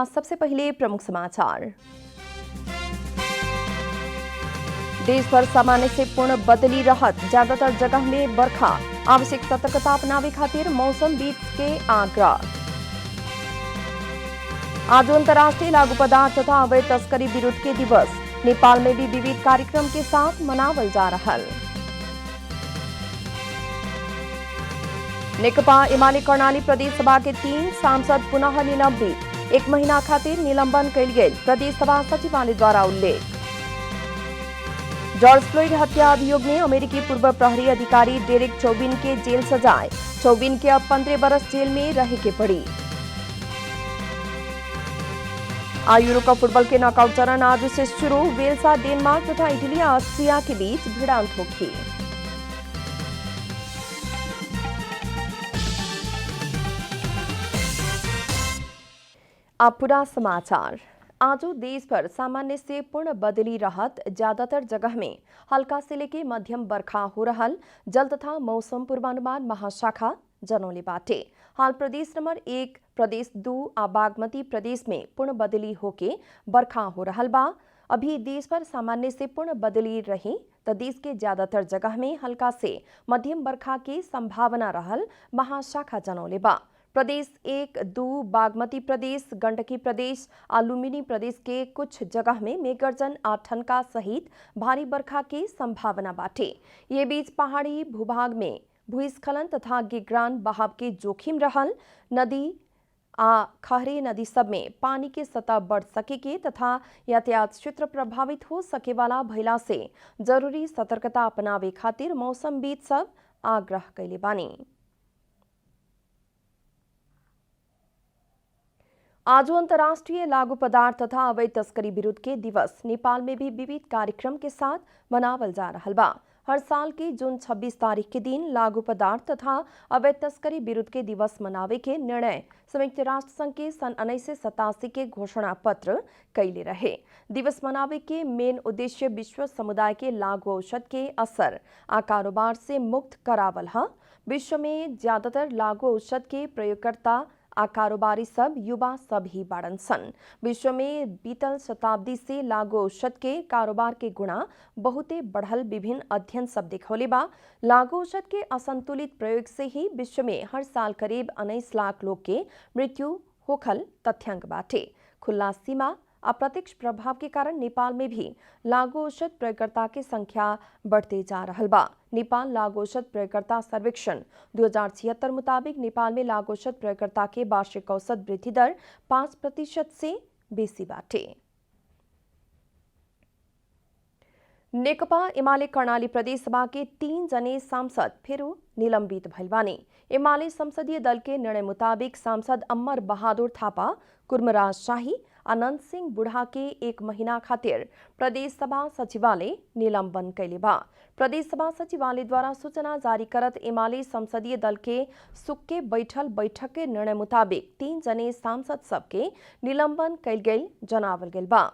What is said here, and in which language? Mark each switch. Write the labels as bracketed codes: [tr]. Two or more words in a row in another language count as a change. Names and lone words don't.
[bho] सबसे पहले प्रमुख समाचार। देश भर सामान्य से पूर्ण बदली रहत, ज्यादातर जगह में बरखा। आवश्यक सतर्कता अपनावे खातिर मौसमविद के आग्रह। आज अंतर्राष्ट्रीय लागू पदार्थ तथा अवैध तस्करी विरुद्ध के दिवस। नेपाल में भी विविध कार्यक्रम के साथ मनावल जा रहा। नेकपा एमाले कर्णाली प्रदेश सभा के 3 सांसद पुनः निलंबित। 1 महीना खातिर निलंबन कयल गेल प्रदेश सभा सचिवालय द्वारा उल्लेख। जॉर्ज फ्लोइड हत्या अभियोग में अमेरिकी पूर्व प्रहरी अधिकारी डेरेक चौबिन के जेल सजाए। चौबिन के अब 15 बरस जेल में रहे के पड़ी। यूरो कप फुटबॉल के नॉकआउट चरण आज से शुरू। वेल्स, डेनमार्क तथा इटली और ऑस्ट्रिया के बीच भिड़ंत होगी। अब पूरा समाचार। आज देश भर सामान्य से पूर्ण बदली रहत, ज्यादातर जगह में हल्का से लेके मध्यम बरखा हो रहल। जल तथा मौसम पूर्वानुमान महाशाखा जनौले बाटे। हाल प्रदेश नंबर 1, प्रदेश 2 आ बागमती प्रदेश में पूर्ण बदली होके बरखा हो रहल बा। अभी देश भर सामान्य से पूर्ण बदली रही तो देश के ज्यादातर जगह में हल्का से मध्यम बरखा की संभावना रहल महाशाखा जनौले बा। प्रदेश 1, 2, बागमती प्रदेश, गंडकी प्रदेश, लुम्बिनी प्रदेश के कुछ जगह में मेघगर्जन और ठनका सहित भारी बरखा की संभावना बाटे। ये बीच पहाड़ी भूभाग में भूस्खलन तथा गिगरान बहाव के जोखिम रहल। नदी खहरे नदी सब में पानी के सतह बढ़ सके तथा यातायात क्षेत्र प्रभावित हो सके वाला भइला से जरूरी सतर्कता अपनावे खातिर मौसमविद सब आग्रह कैले बानी। आज अंतर्राष्ट्रीय लागू पदार्थ तथा अवैध तस्करी विरुद्ध के दिवस नेपाल में भी विविध कार्यक्रम के साथ मनावल जा रहा बा। हर साल की जून 26 तारीख के दिन लागू पदार्थ तथा अवैध तस्करी विरुद्ध के दिवस मनावे के निर्णय संयुक्त राष्ट्र संघ के सन 1987 के घोषणा पत्र कैले रहे। दिवस मनावे के मेन उद्देश्य विश्व समुदाय के लागू औषध के असर आ कारोबार से मुक्त करावल है। विश्व में ज्यादातर लागू औषध के प्रयोगकर्ता आ कारोबारी सब युवा सब ही बाड़न सन। विश्व में बीतल शताब्दी से लागू औषध के कारोबार के गुणा बहुते बढ़ल विभिन्न अध्ययन सब दिखौले बा। लागू औषध के असंतुलित प्रयोग से ही विश्व में हर साल करीब 19 लाख लोग के मृत्यु होखल तथ्यांक बाटे। खुला सीमा अप्रत्यक्ष प्रभाव के कारण नेपाल में भी लागू औषध प्रयोगकर्ता की संख्या बढ़ते जा रहा बा। नेपाल लागू औषध प्रयोगकर्ता सर्वेक्षण 2076 मुताबिक नेपाल में लागू औषध प्रयोगकर्ता के वार्षिक औसत वृद्धि दर 5% से बेसी बाटे। नेकपा एमाले कर्णाली प्रदेश सभा के 3 जने सांसद फिर निलंबित भइल बानी। एमाले संसदीय दल के निर्णय मुताबिक सांसद अमर बहादुर थापा, कुर्मराज शाही, अनंत सिंह बुढ़ा के 1 महीना खातिर प्रदेश सभा सचिवालय निलंबन कैले बा। प्रदेश सभा सचिवालय द्वारा सूचना जारी करत एमाले संसदीय दल के सुक्के बैठल बैठक के निर्णय मुताबिक 3 जने सांसद सबके निलंबन कैल गेल जनावल गेल बा।